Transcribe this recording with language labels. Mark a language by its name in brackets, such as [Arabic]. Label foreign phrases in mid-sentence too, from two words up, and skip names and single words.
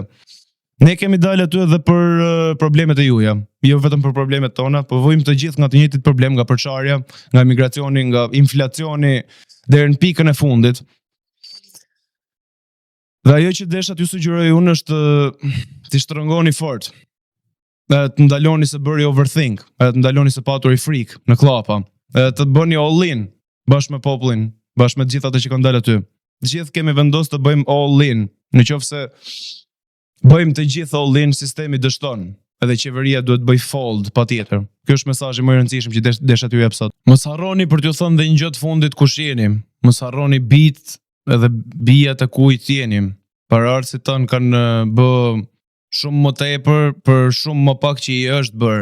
[Albanian] Ne kemi dalë aty edhe për problemet e juaja, jo vetëm për problemet tona, po vojmë të gjithë nga të njëjtit problem, nga përçarja, nga migracioni, nga inflacioni deri në pikën e fundit. Dhe ajo që desha t'ju sugjeroj unë është të shtrëngoni fort, të ndaloni se bëri overthink, të ndaloni se paturi frikë në klapa, të bëni all-in bashkë me popullin, bashkë me të gjithë ata që kanë dalë aty. Të gjithë kemi vendosur të bëjmë all-in, nëse bëjmë të gjithë all-in, sistemi dështon, edhe qeveria duhet bëj fold patjetër. Ky është mesazhi më i rëndësishëm që desha t'ju jap sot. Mos harroni për t'ju thënë dhe një gjë të fundit kush jeni. Mos harroni bijt edhe bijat e kujt jeni. Paraardhësit tanë kanë bë shumë më tepër për shumë më pak që i është bërë.